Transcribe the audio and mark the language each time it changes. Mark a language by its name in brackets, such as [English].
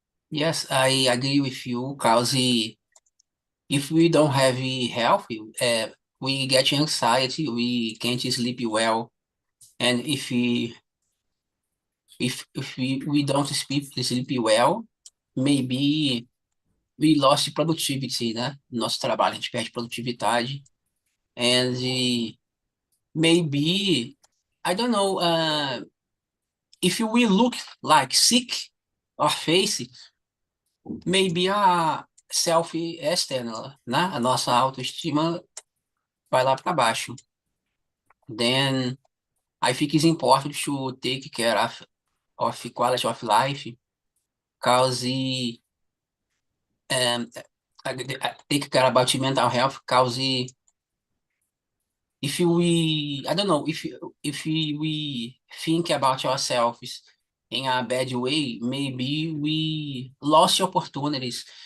[English] Yes, I agree with you, because if we don't have health, we get anxiety, we can't sleep well, and if we don't sleep well, maybe we lost productivity, né? [Portuguese] Nosso trabalho, a gente perde produtividade. [English] And maybe, I don't know, if we look like sick or face, maybe a self-esteem, né? [Portuguese] A nossa autoestima vai lá para baixo. [English] Then, I think it's important to take care of quality of life, because take care about mental health, because if we, I don't know, if we think about ourselves in a bad way, maybe we lost opportunities.